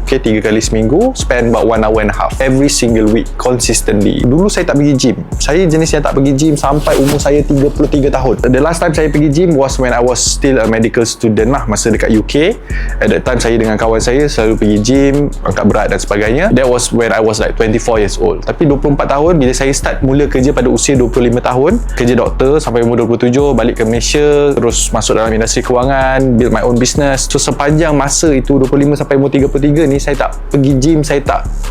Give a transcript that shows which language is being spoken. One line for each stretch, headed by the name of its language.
English: Okay,
Malay: 3 kali seminggu,
English: spend about 1 hour and a half every single week, consistently.
Malay: Dulu saya tak pergi gym. Saya jenis yang tak pergi gym sampai umur saya 33 tahun.
English: The last time
Malay: saya pergi
English: gym was when I was still a medical student lah,
Malay: masa dekat
English: UK. At that time
Malay: saya dengan kawan saya selalu pergi gym, angkat berat dan sebagainya.
English: That was when I was like 24 years old.
Malay: Tapi 24 tahun bila saya start mula kerja pada usia 25 tahun, kerja doktor sampai umur 27, balik ke Malaysia, terus masuk dalam industri kewangan,
English: build my own business.
Malay: So sepanjang masa itu 25 sampai umur 33 ni, saya tak pergi gym, saya tak